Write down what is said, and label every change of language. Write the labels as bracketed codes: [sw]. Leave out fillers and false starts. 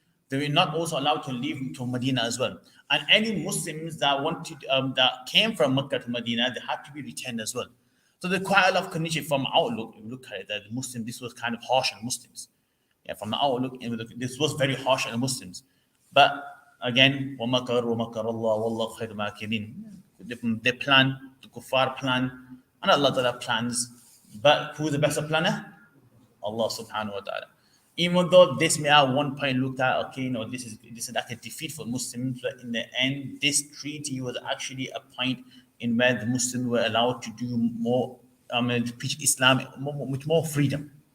[en] They were not also allowed to leave to Medina as well. And any Muslims that that came from Makkah to Medina, they had to be returned as well. So there's quite a lot of conditions from outlook. If you look at it, that the Muslims, this was kind of harsh on Muslims. Yeah, from the outlook, this was very harsh on the Muslims. But again, [ar] وَمَكَرُوا وَمَكَرَ اللَّهُ وَاللَّهُ خَيْرُ مَاكِرِينَ. [en] They plan, the kuffar plan, and Allah Ta'ala plans. But who's the best planner? Allah subhanahu wa ta'ala. Even though this may at one point looked at, okay, this is like a defeat for Muslims, but in the end, this treaty was actually a point in where the Muslims were allowed to do more, to preach Islam with more freedom.